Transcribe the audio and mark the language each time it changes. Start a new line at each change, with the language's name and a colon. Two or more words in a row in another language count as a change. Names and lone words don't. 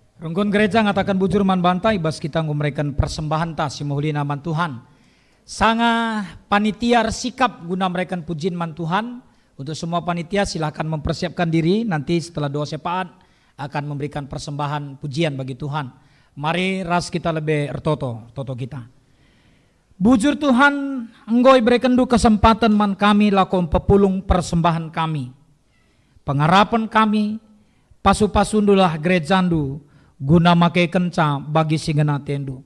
Batak Karo: Rungkun gereja ngatakan bujur man bantai bas kita ngumrekan persembahan ta si mahuli naman Tuhan. Sanga panitia sikap guna mereka pujin man Tuhan.
Indonesian: Untuk semua panitia silakan mempersiapkan diri, nanti setelah doa syafaat akan memberikan persembahan pujian bagi Tuhan.
Batak Karo: Mari ras kita lebih ertoto kita. Bujur Tuhan,
Indonesian: Engkau berikan
Batak Karo: du kesempatan man kami lakukan pepulung persembahan kami. Pengharapan kami, pasu-pasundulah gerejandu, guna makai kenca bagi singena tendu.